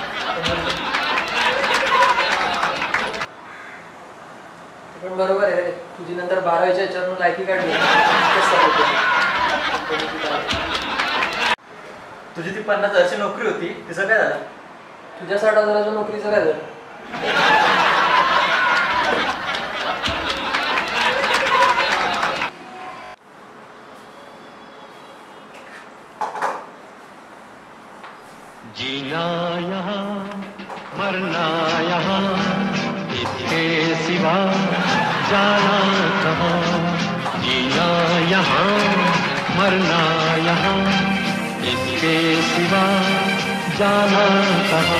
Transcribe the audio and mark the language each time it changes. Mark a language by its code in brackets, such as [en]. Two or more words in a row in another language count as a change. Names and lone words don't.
[mr] पण बरोबर आहे रे, तुझी नंतर 12वीच्या याच्यावरून लायकी काढली. तुझी ती 50,000ची नोकरी होती, तिचं काय झालं? तुझ्या 60,000च्या नोकरीचं काय झालं? [hi] जीना यहाँ मरना यहाँ, इसके सिवा जाना कहाँ, जीना यहाँ मरना यहाँ, इसके सिवा जाना कहाँ।